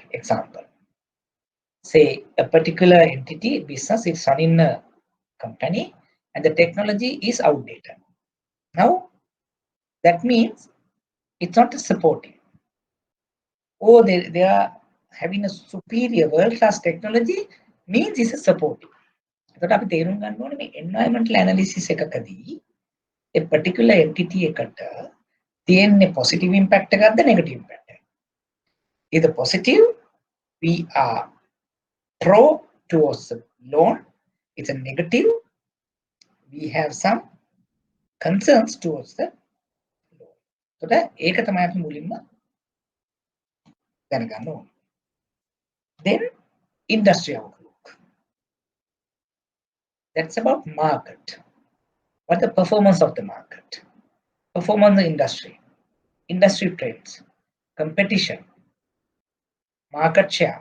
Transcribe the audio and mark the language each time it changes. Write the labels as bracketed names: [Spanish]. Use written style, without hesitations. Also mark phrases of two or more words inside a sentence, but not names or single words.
[English] Example, say a particular entity business is running a company and the technology is outdated. Now that means it's not a supporting. Or they are having a superior world-class technology means it's a supporting. [Sinhala] එතකොට අපි තේරුම් ගන්න ඕනේ මේ [English] environmental analysis [Sinhala] එකකදී [English] a particular entity [Sinhala] එකට තියෙන්නේ [English] positive impact [Sinhala] එකක්ද [English] negative impact [Sinhala] එකක්ද? [English] Either positive, we are pro towards the loan. It's a negative, we have some concerns towards the loan. [Sinhala] එතකොට ඒක තමයි අපි මුලින්ම දැනගන්න ඕනේ. [English] Then industry outlook. That's about market. What the performance of the market? Performance of the industry. Industry trends. Competition. Market share.